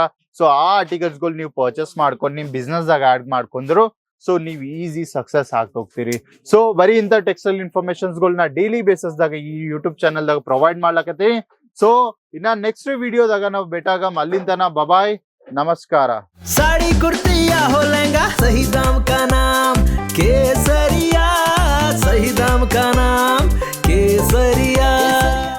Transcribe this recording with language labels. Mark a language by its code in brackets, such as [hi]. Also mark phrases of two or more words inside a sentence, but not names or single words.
[kn] ಸೊ ಆ ಆರ್ಟಿಕಲ್ಸ್ ಗಳು ನೀವು ಪರ್ಚೇಸ್ ಮಾಡ್ಕೊಂಡು ನಿಮ್ ಬಿಸ್ನೆಸ್ ದಾಗ ಆಡ್ ಮಾಡ್ಕೊಂಡ್ರು ಸೊ ನೀವು [en] easy success [kn] ಹೋಗ್ತೀರಿ. ಸೊ ಬರೀ ಇಂಥ [en] textile informations [kn] ಗಳನ್ನ [en] daily basis [kn] ದಾಗ ಈ [en] YouTube channel [kn] ದಾಗ ಪ್ರೊವೈಡ್ ಮಾಡ್ಲಕತ್ತಿ. ಸೊ ಇನ್ನ ನೆಕ್ಸ್ಟ್ ವಿಡಿಯೋದಾಗ ನಾವು ಭೇಟಾಗಮ್. ಅಲ್ಲಿಂದ ಬಾಯ್, ನಮಸ್ಕಾರ. [hi] साड़ी कुर्ती या हो लहंगा सही दाम का नाम केसरिया, सही दाम का नाम केसरिया.